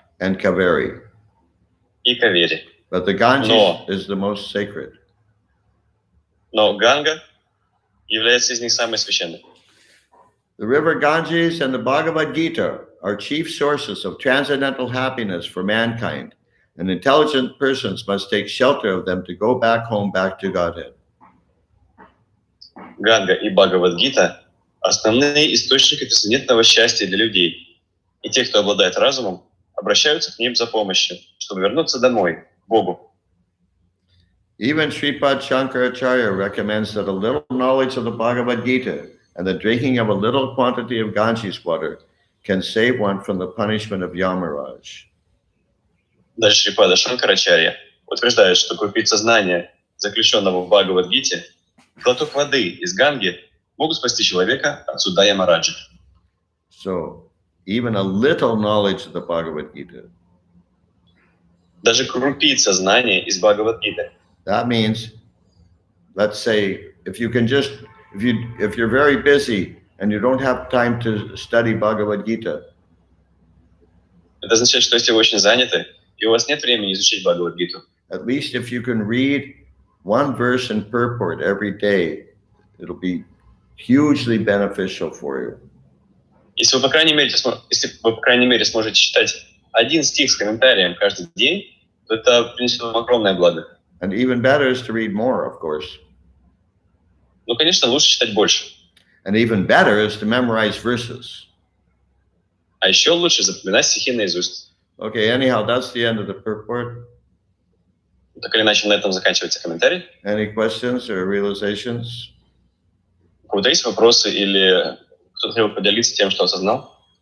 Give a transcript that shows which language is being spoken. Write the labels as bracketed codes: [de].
[en] and Kaveri. [ru] и Кавери. [en] But the Ganges No. is the most sacred. [ru] Но Ганга является из них самой священной. [en] The river Ganges and the Bhagavad Gita are chief sources of transcendental happiness for mankind, and intelligent persons must take shelter of them to go back home, back to Godhead. [ru] Ганга и Бхагавад-гита – основные источники трансцендентного счастья для людей. И те, кто обладает разумом, обращаются к ним за помощью, чтобы вернуться домой, к Богу. [en] Even Sripad Shankaracharya recommends that a little knowledge of the Bhagavad Gita and the drinking of a little quantity of Ganges water can save one from the punishment of Yamaraj. [ru] Даже Шрипада Шанкарачарья утверждает, что крупица знания, заключенного в Бхагавад-гите, глоток воды из Ганги могут спасти человека от суда Ямараджи. [en] So, even a little knowledge of the Bhagavad Gita, [ru] Даже крупица знания из Бхагавад-гиты. [en] that means, let's say, if you're very busy and you don't have time to study Bhagavad Gita, [ru] Это означает, что если вы очень заняты, и у вас нет времени изучить Бхагавад-гиту, [en] at least if you can read one verse in purport every day, it'll be hugely beneficial for you. [ru] если вы, по крайней мере, сможете читать один стих с комментарием каждый день, то это принесет вам огромное благо. [en] And even better is to read more, of course. [ru] Ну, конечно, лучше читать больше. [en] And even better is to memorize verses. [ru] А еще лучше запоминать стихи наизусть. [en] Okay, anyhow, that's the end of the purport. [ru] Так или иначе, на этом заканчивается комментарий. [en] Any questions or realizations? [ru] У кого-то есть вопросы или кто-то хотел поделиться тем, что осознал?